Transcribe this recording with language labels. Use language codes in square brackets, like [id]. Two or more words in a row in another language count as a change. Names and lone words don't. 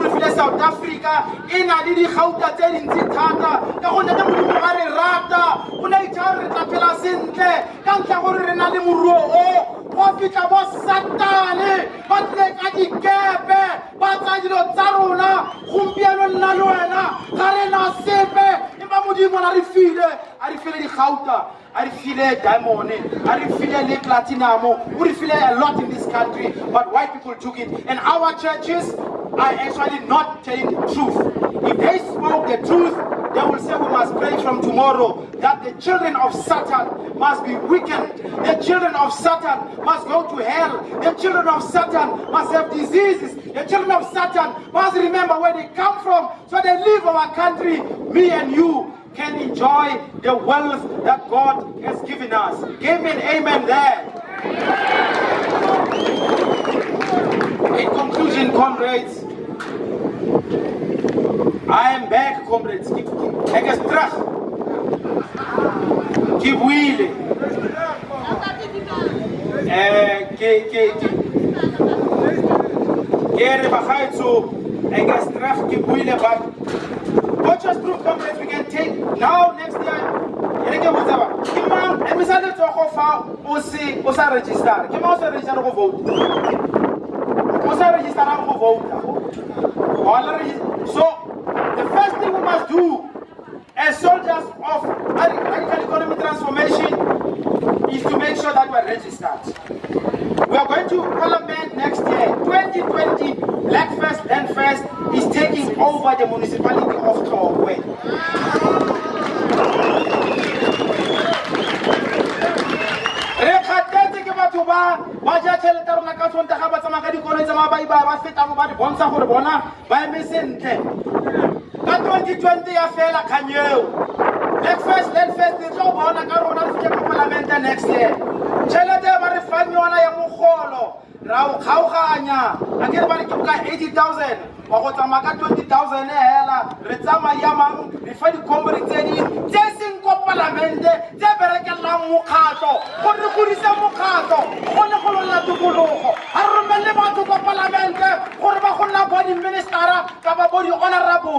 [tn] re file South Africa e na le digauta tse dintsi thata ka go ntate modimo ga re rata o ne itse re tla phela sentle ka ntlha gore re na le moruo o go fitla bo satane ba tle ka dikepe ba tsa dilo tsa rona gompieno nna le wena ga re na sepe empa modimo a re file digauta a re file diamond a re file le platinum o re file [en] a lot in this country but white people took it and our churches are actually not telling the truth. If they spoke the truth, they will say we must pray from tomorrow that the children of Satan must be weakened. The children of Satan must go to hell. The children of Satan must have diseases. The children of Satan must remember where they come from so they leave our country. Me and you can enjoy the wealth that God has given us. Give me an amen there. In conclusion, comrades, I am back, comrades. [af] Ek is terug. [tn] Ke buile. Ke re bagaetso [af] ek is terug [tn] ke buile [en] but watch us through, comrades. We can take now next year. [tn] Ke botsa ba. Ke mang e misale tsogo fa o sa register. Ke mo o sa register go vote. O sa register go vote. [en] So the first thing we must do as soldiers of radical economy transformation is to make sure that we are registered. We are going to Parliament next year. 2020, Black First, Land First is taking over the municipality of Tlokwe. [tn] Ka 2020 ya fela khanyeo. Black First, Land First di tlo bona ka rona re ke Parliament [en] next year. [tn] Tšhelete ba re fang yona ya mogolo ra o kgaoganya a ke re ba re ke ka 80,000 wa go tsamaya ka 20,000 hela re tsamaya ya mang re fa dikompani tse ding tse seng ko Parliament tse berekelang mokgatlo go re godisa mokgatlo go ne go lola tikologo a re romelle batho ko Parliament gore ba go nna [en] body minister [tn] ka ba [en] body honorable.